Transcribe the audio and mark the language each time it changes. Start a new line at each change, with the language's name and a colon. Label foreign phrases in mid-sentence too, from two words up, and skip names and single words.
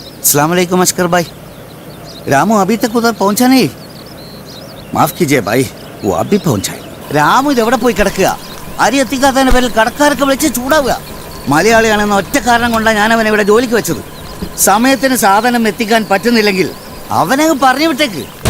Arabic: السلام عليكم
Hindi: अस्कर भाई। रामू अभी तक उधर पहुंचा नहीं। माफ कीजिए भाई, वो अभी पहुंचा है.
Malayalam: രാമു ഇതെവിടെ പോയി കിടക്കുക? അരി എത്തിക്കാത്തതിന്റെ പേരിൽ കടക്കാർക്ക് വിളിച്ച് ചൂടാവുക. മലയാളിയാണെന്ന ഒറ്റ കാരണം കൊണ്ടാണ് ഞാൻ അവനെ ഇവിടെ ജോലിക്ക് വെച്ചത്. സമയത്തിന് സാധനം എത്തിക്കാൻ പറ്റുന്നില്ലെങ്കിൽ അവനെ പറഞ്ഞു വിട്ടേക്ക്.